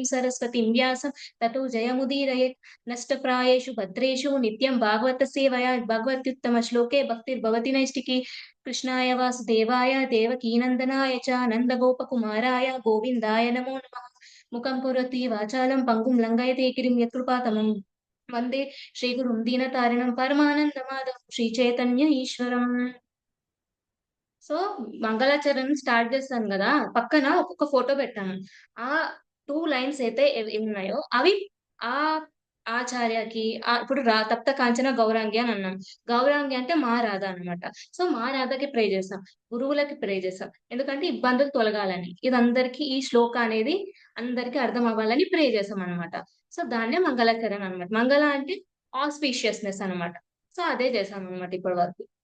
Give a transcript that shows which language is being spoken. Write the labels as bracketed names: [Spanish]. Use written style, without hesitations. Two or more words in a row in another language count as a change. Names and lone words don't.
[Sanskrit] सरस्वतीं व्यासं ततो जयमुदीरयेत् नष्टप्रायेषु भद्रेषु नित्यं भागवत सेवया भगवत्युत्तमश्लोके भक्तिर्भवति नैष्टिकी कृष्णाय वासुदेवाय देवकीनन्दनाय च नन्दगोपकुमाराय गोविन्दाय नमो नमः मुखं करोति वाचालं पङ्गुं लङ्घयते गिरिं यत्कृपातमं वन्दे श्रीगुरुं दीनतारिणं परमानन्दमाधवं శ్రీచైతన్య ఈశ్వరం [Telugu] సో మంగళాచరణం స్టార్ట్ చేస్తాను కదా పక్కన ఒక్కొక్క ఫోటో పెట్టాను ఆ [English] two lines [Telugu] అయితే ఏవి ఉన్నాయో అవి ఆ ఆచార్యకి ఇప్పుడు [Sanskrit] తప్త కాంచన గౌరాంగి [Telugu] అని అన్నాం గౌరాంగి అంటే మా రాధ అనమాట సో మా రాధకి ప్రే చేస్తాం గురువులకి ప్రే చేస్తాం ఎందుకంటే ఇబ్బందులు తొలగాలని ఇది అందరికి ఈ శ్లోక అనేది అందరికి అర్థం అవ్వాలని ప్రే చేస్తాం అనమాట సో దాన్నే మంగళాచరణ అనమాట మంగళ అంటే ఆస్పీషియస్నెస్ అనమాట సో అదే చేసాం అనమాట ఇప్పటి వరకు